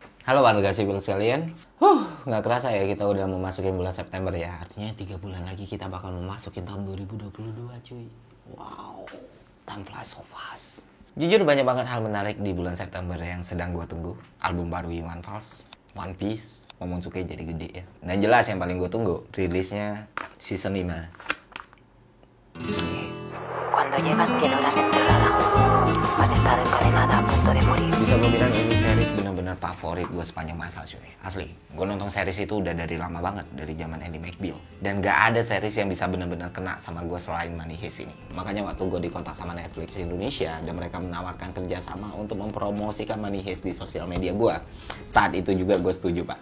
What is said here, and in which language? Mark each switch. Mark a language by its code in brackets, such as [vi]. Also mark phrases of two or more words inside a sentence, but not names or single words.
[id] Halo warga sipil sekalian. Nggak kerasa ya kita udah memasuki bulan September ya. Artinya 3 bulan lagi kita bakal memasuki tahun 2022 cuy. [en] Wow, time flies so fast. [id] Jujur banyak banget hal menarik di bulan September yang sedang gue tunggu. Album baru Iwan Fals, One Piece, Momonosuke jadi gede ya. Dan jelas yang paling gue tunggu, rilisnya season 5. [en] Yes. [es] Cuando llevas 100 horas encerrada, has estado encadenada a punto de morir. [id] Bisa gue bilang ini series benar-benar favorit gue sepanjang masa cuy. Asli, gue nonton series itu udah dari lama banget, dari zaman Ally McBeal. Dan gak ada series yang bisa benar-benar kena sama gue selain Money Heist ini. Makanya waktu gue dikontak sama Netflix Indonesia dan mereka menawarkan kerjasama untuk mempromosikan Money Heist di sosial media gue, saat itu juga gue setuju pak.